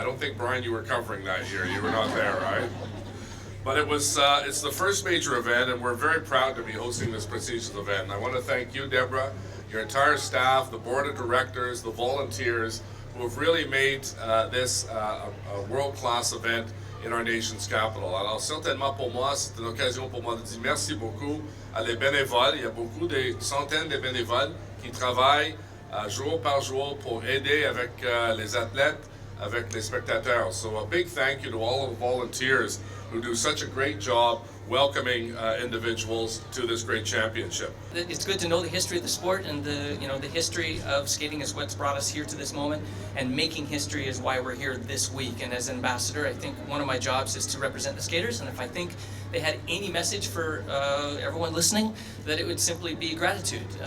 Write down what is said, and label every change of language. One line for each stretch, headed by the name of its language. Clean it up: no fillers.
English: I don't think, Brian, you were covering that year. You were not there, right? But it's the first major event, and we're very proud to be hosting this prestigious event. And I want to thank you, Deborah, your entire staff, the board of directors, the volunteers, who have really made this a world-class event in our nation's capital.
French: Alors certainement pour moi, c'est une occasion pour moi de dire merci beaucoup à les bénévoles. Il y a beaucoup de centaines de bénévoles qui travaillent jour par jour pour aider avec les athlètes, avec les spectateurs.
English: So a big thank you to all of the volunteers who do such a great job welcoming individuals to this great championship. It's good to know the history of the sport, and the history of skating is what's brought us here to this moment, and making history is why we're here this week. And as ambassador, I think one of my jobs is to represent the skaters, and if I think they had any message for everyone listening, that it would simply be gratitude.